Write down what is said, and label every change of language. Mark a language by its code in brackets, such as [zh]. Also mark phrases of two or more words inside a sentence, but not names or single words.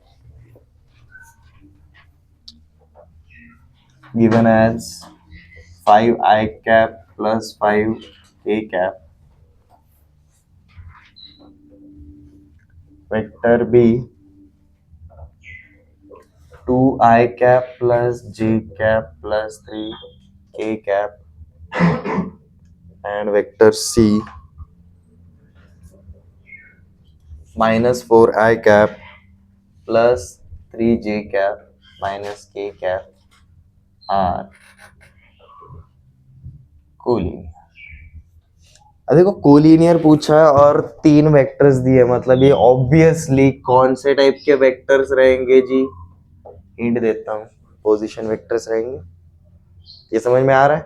[en] given as 5 I cap plus 5 k cap, vector B 2 I cap plus j cap plus 3 k cap, and vector C minus 4 I cap plus 3 j cap minus k cap are कोलिनियर। [hi] अब देखो कोलिनियर पूछा है और 3 वेक्टर्स दिए, मतलब ये ऑब्वियसली कौन से टाइप के वेक्टर्स रहेंगे जी? हिंट देता हूँ, [en] position vectors [hi] रहेंगे। ये समझ में आ रहा है?